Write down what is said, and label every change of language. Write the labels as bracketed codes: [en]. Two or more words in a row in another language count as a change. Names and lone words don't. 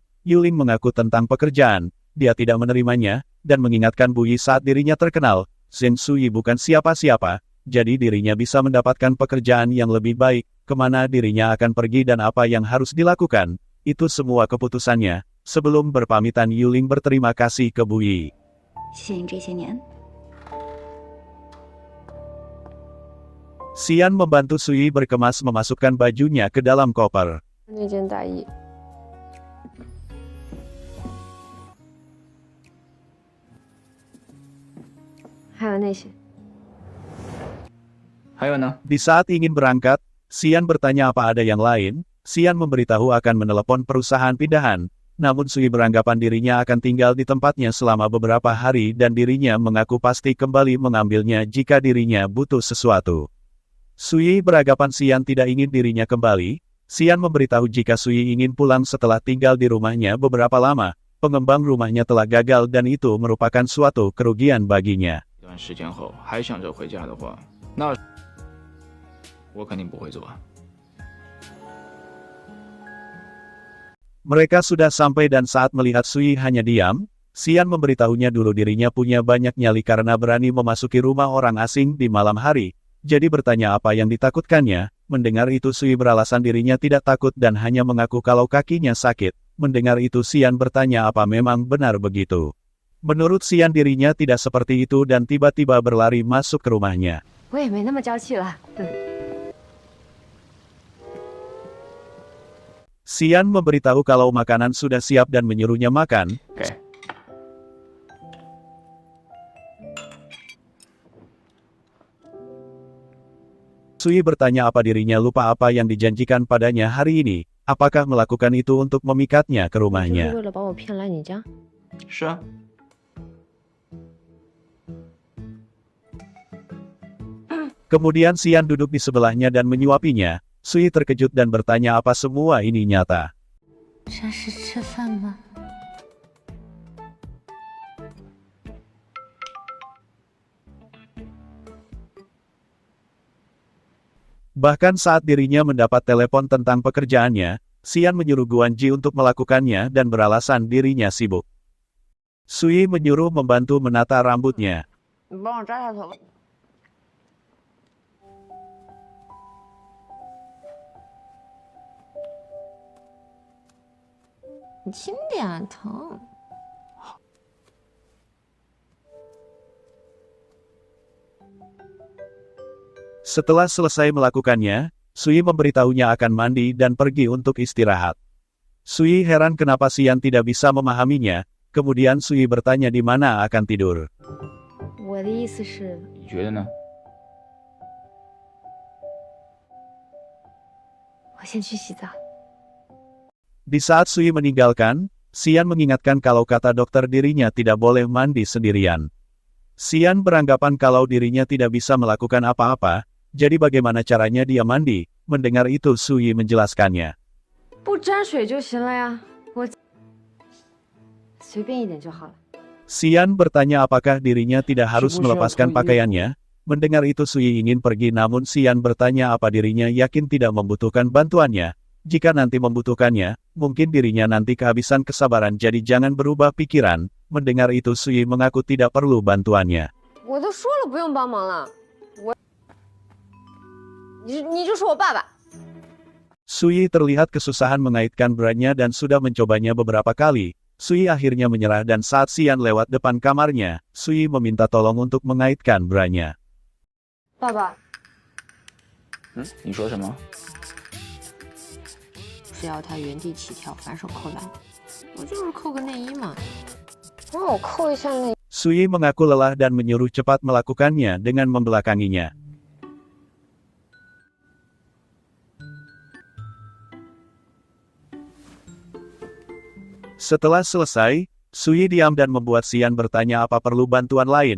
[id] Yuling mengaku tentang pekerjaan, dia tidak menerimanya, dan mengingatkan Bu Yi saat dirinya terkenal, Zheng Suyi bukan siapa-siapa, jadi dirinya bisa mendapatkan pekerjaan yang lebih baik, kemana dirinya akan pergi dan apa yang harus dilakukan, itu semua keputusannya. Sebelum berpamitan Yuling berterima kasih ke Bu Yi. [zh] 谢谢你这些年。 [id] Xian membantu Sui berkemas memasukkan bajunya ke dalam koper. [zh] 那件大衣，还有那些。还有呢？ [id] Di saat ingin berangkat, Xian bertanya apa ada yang lain. Xian memberitahu akan menelepon perusahaan pindahan. Namun Sui beranggapan dirinya akan tinggal di tempatnya selama beberapa hari dan dirinya mengaku pasti kembali mengambilnya jika dirinya butuh sesuatu. Sui beranggapan Xian tidak ingin dirinya kembali. Xian memberitahu jika Sui ingin pulang setelah tinggal di rumahnya beberapa lama. Pengembang rumahnya telah gagal dan itu merupakan suatu kerugian baginya. [zh] 一段时间后还想着回家的话，那我肯定不会走啊。 [id] Mereka sudah sampai dan saat melihat Sui hanya diam, Xian memberitahunya dulu dirinya punya banyak nyali karena berani memasuki rumah orang asing di malam hari. Jadi bertanya apa yang ditakutkannya. Mendengar itu Sui beralasan dirinya tidak takut dan hanya mengaku kalau kakinya sakit. Mendengar itu Xian bertanya apa memang benar begitu. Menurut Xian dirinya tidak seperti itu dan tiba-tiba berlari masuk ke rumahnya. [zh] 我也没那么娇气了。 [id] Xian memberitahu kalau makanan sudah siap dan menyuruhnya makan. [zh] 给， [id] Sui bertanya apa dirinya lupa apa yang dijanjikan padanya hari ini. Apakah melakukan itu untuk memikatnya ke [zh] 就是 [id] rumahnya? [zh] 为了把我骗来你家？是啊。 [id] Kemudian Xian duduk di sebelahnya dan menyuapinya. Sui terkejut dan bertanya apa semua ini nyata. [zh] 这是吃饭吗？ [id] Bahkan saat dirinya mendapat telepon tentang pekerjaannya, Xian menyuruh Guan Ji untuk melakukannya dan beralasan dirinya sibuk. Sui menyuruh membantu menata rambutnya. [zh] 你帮我扎下头发。你轻点，疼。 [id] Setelah selesai melakukannya, Sui memberitahunya akan mandi dan pergi untuk istirahat. Sui heran kenapa Xian tidak bisa memahaminya, kemudian Sui bertanya di mana akan tidur. [zh] 我的意思是，你觉得呢？我先去洗澡。 [id] Di saat Sui meninggalkan, Xian mengingatkan kalau kata dokter dirinya tidak boleh mandi sendirian. Xian beranggapan kalau dirinya tidak bisa melakukan apa-apa, jadi bagaimana caranya dia mandi? Mendengar itu Sui menjelaskannya. [zh] 不沾水就行了呀，我随便一点就好了。 [id] Xian bertanya apakah dirinya tidak harus melepaskan pakaiannya. Mendengar itu Sui ingin pergi namun Xian bertanya apa dirinya yakin tidak membutuhkan bantuannya. Jika nanti membutuhkannya, mungkin dirinya nanti kehabisan kesabaran jadi jangan berubah pikiran. Mendengar itu Sui mengaku tidak perlu bantuannya. [zh] 我都说了不用帮忙了，你就是我爸爸。 [id] Sui terlihat kesusahan mengaitkan bra-nya dan sudah mencobanya beberapa kali. Sui akhirnya menyerah dan saat Xian lewat depan kamarnya, Sui meminta tolong untuk mengaitkan bra-nya. [zh] 爸爸，嗯，你说什么？只要他原地起跳，反手扣篮，我就是扣个内衣嘛。让我扣一下内衣。 [id] Sui mengaku lelah dan menyuruh cepat melakukannya dengan membelakanginya. Setelah selesai, Sui diam dan membuat Xian bertanya apa perlu bantuan lain.